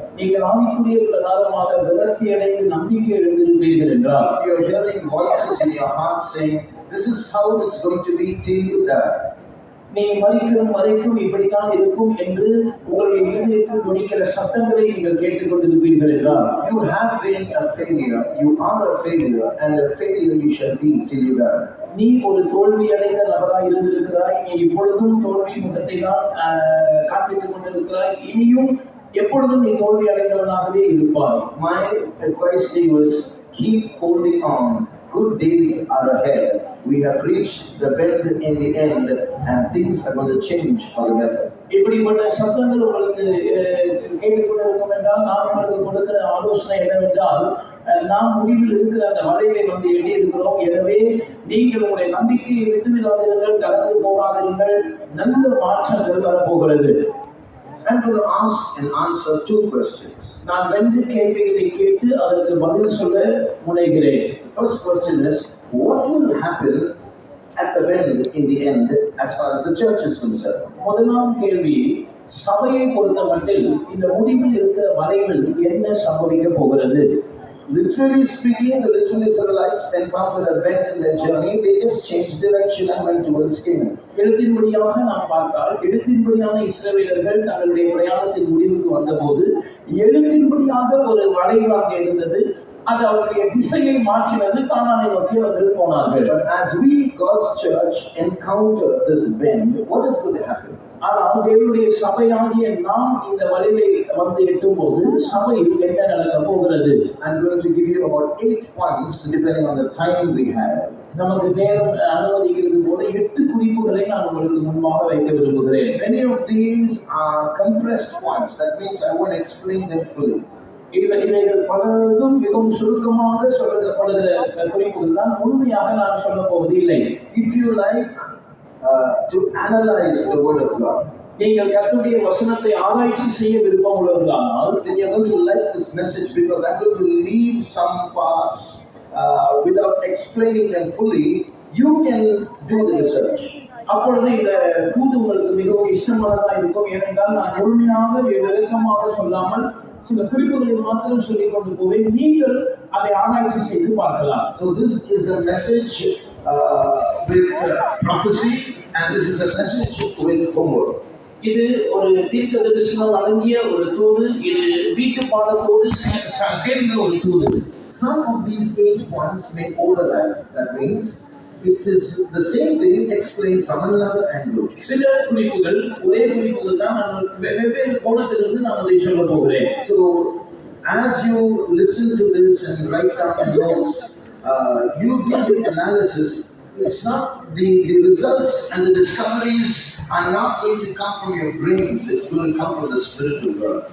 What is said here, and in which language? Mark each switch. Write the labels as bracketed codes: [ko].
[ta] நீங்கள் ஆவிக்குரிய பிரகாரமாக விரக்தி அடைந்து நம்பிக்கை எழுந்திருப்பீர்கள் என்றால், [en] if you are hearing voices in your heart saying, this is how it's going to be till you die, [ta] நீ மரிக்கும் வரைக்கும் இப்படித்தான் இருக்கும் என்று உங்களுடைய இதயத்தில் துணிக்கிற சத்தங்களை நீங்கள் கேட்டுக்கொண்டிருப்பீர்கள் என்றால், [en] you have been a failure, you are a failure, and a failure you shall be till you die. [ta] நீ ஒரு தோல்வி அடைந்த நபராய் இருந்திருக்கிறாய், நீ இப்பொழுதும் தோல்வி முகத்தை தான் காண்பித்துக் கொண்டிருக்கிறாய், இனியும் எப்பொழுதும் நீ தோல்வி அடைந்தவனாகவே இருப்பாய். [en] My advice to you is keep holding on. Good days are ahead. We have reached the bend in the end, and things are going to change for the better. [ta] இப்படிப்பட்ட சத்தங்கள் உங்களுக்கு கேட்டுக்கொண்டிருக்கும் என்றால், நான் உங்களுக்கு கொடுக்கிற ஆலோசனை என்னவென்றால், நாம் முடிவில் இருக்கிற அந்த வளைவை வந்து எட்டி இருக்கிறோம். எனவே நீங்கள் உங்களுடைய நம்பிக்கையை விட்டுவிடாதீர்கள், கடந்து போகாதீர்கள், நல்ல மாற்றங்கள் வரப்போகிறது. [en] I'm going to ask and answer two questions. [ta] நான் 2 கேள்விகளை கேட்டு அதற்கு பதில் சொல்ல முனைகிறேன். [en] First question is, what will happen at the bend in the end as far as the church is concerned? [ta] முதலாம் கேள்வி, சபையை பொறுத்தமட்டில் இந்த முடிவில் இருக்கிற வளைவில் என்ன சம்பவிக்க போகிறது? [en] Literally speaking, the literal Israelites encountered a bend in their journey. They just changed direction and went towards Canaan. [ta] எழுத்தின்படியாக நாம் பார்த்தால், எழுத்தின்படியான இஸ்ரவேலர்கள் தங்களுடைய பிரயாணத்தின் முடிவுக்கு வந்தபோது எழுத்தின்படியாக ஒரு வளைவு அங்கே இருந்தது. அது அவருடைய திசையை மாற்றினது, கானானை நோக்கி அவர்கள் போனார்கள். [en] But as we, God's church, encounter this bend, what is going to happen? [ta] ஆனால் தேவனுடைய சபையாகிய நாம் இந்த வளைவை வந்து எட்டும் போது சபையில் என்ன நடக்க போகிறது? [en] I'm going to give you about 8 points depending on the time we have. [ta] நமக்கு நேரம் அனுமதிக்கிறது போல 8 குறிப்புகளை நான் உங்களுக்கு முன்பாக வைக்க விரும்புகிறேன். [en] Many of these are compressed points. That means I won't explain them fully. [ta] இவைகள் பலதும் மிகவும் சுருக்கமாக சொல்லப்படுகிற குறிப்புகள் தான், முழுமையாக நான் சொல்ல போவதில்லை. [en] If you like to analyze the word of God, [ta] நீங்கள் கர்த்தருடைய வசனத்தை ஆராய்ச்சி செய்ய விருப்பம் உள்ளவர்களானால், [en] then you're going to like this message because I'm going to leave some parts without explaining them fully. You can do the research. [ta] அப்பொழுது இந்த தூது உங்களுக்கு மிகவும் இஷ்டமானதாக இருக்கும். ஏனென்றால் நான் முழுமையாக விளக்கமாக சொல்லாமல் சில குறிப்புகளை மாத்திரம் சொல்லிக் கொண்டு போவேன். நீங்கள் அதை ஆராய்ச்சி செய்து பார்க்கலாம். [en] So this is a message with prophecy, and this is a message with homework. [ta] இது ஒரு தீர்க்க தரிசனம் அடங்கிய ஒரு தூது. இது வீட்டு பாடத்தோடு சேர்ந்த ஒரு தூது. [en] Some of these 8 points may overlap. That means it is the same thing explained from another angle. [ta] சில குறிப்புகள் ஒரே குறிப்புகள் தான், நான் வெவ்வேறு கோணத்திலிருந்து நான் அதை சொல்ல போகிறேன். [en] So as you listen to this and write down notes, you do the analysis. It's not the results and the discoveries are not going to come from your brains. It's going to come from the Spirit of God.